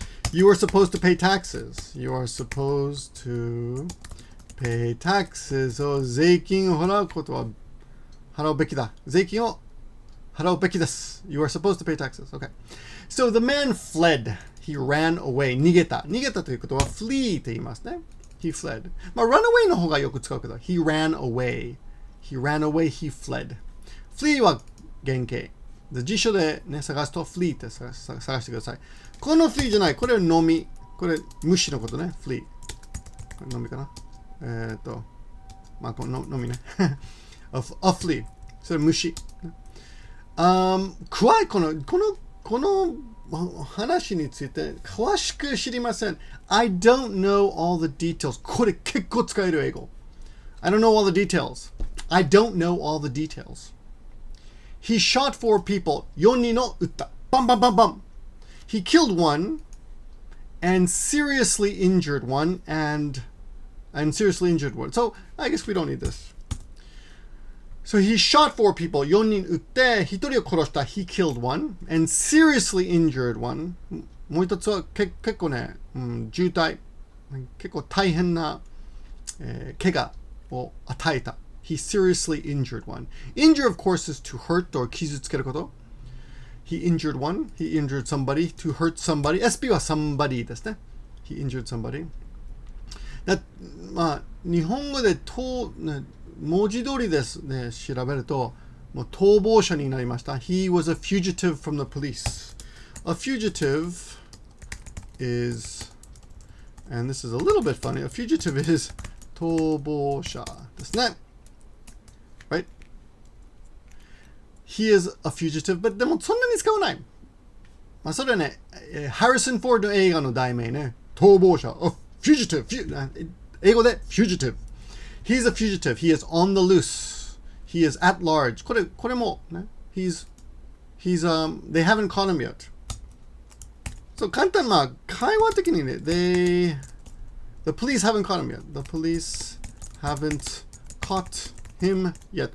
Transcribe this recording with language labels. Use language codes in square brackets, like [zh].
[en] You are supposed to pay taxes. You are supposed to pay taxes. [ja] 税金を払うことは払うべきだ。税金を払うべきです。 [en] You are supposed to pay taxes. Okay. So the man fled. He ran away. 逃げた。 [ja] 逃げたということは flee って言いますね。 [en] He fled. [ja] まあ run away の方がよく使うけど [en] He ran away. He ran away. He fled. [ja] Flee は原型。辞書でね、探すと flee って探してください。この flee じゃない。これは飲み。これ虫のことね。flee。 これ飲みかな。まあこの飲みね。 a flea。 それ虫。怖い。この話について詳しく知りません。 [en] I don't know all the details. [ja] これ結構使える英語。 [en] I don't know all the details. I don't know all the details. He shot 4 people. [ja] 4人を撃った。バンバンバンバン。 [en] He killed one and seriously injured one and seriously injured one. So I guess we don't need this. So he shot 4 people. [ja] 4人撃って1人を殺した。 [en] He killed one and seriously injured one. [ja] もう一つは結構ね、重体。結構大変な、怪我を与えた。 [en] He seriously injured one. Injure, of course, is to hurt or 傷つけること。 He injured one. He injured somebody. To hurt somebody. [ja] SB は somebody ですね。 [en] He injured somebody. [ja] まあ、日本語で文字通りですね、調べると、もう逃亡者になりました。 [en] He was a fugitive from the police. A fugitive is, and this is a little bit funny, a fugitive is 逃亡者ですね。 Right? He is a fugitive, but [ja] でもそんなに使わない。まあそれはね、ハリソン・フォードの映画の題名ね、逃亡者、a fugitive、英語で fugitive。 [en] He's a fugitive. He is on the loose. He is at large. これもね、they haven't caught him yet. So [ja] 簡単な会話的にね、 [en] the police haven't caught him yet. The police haven't caught him yet.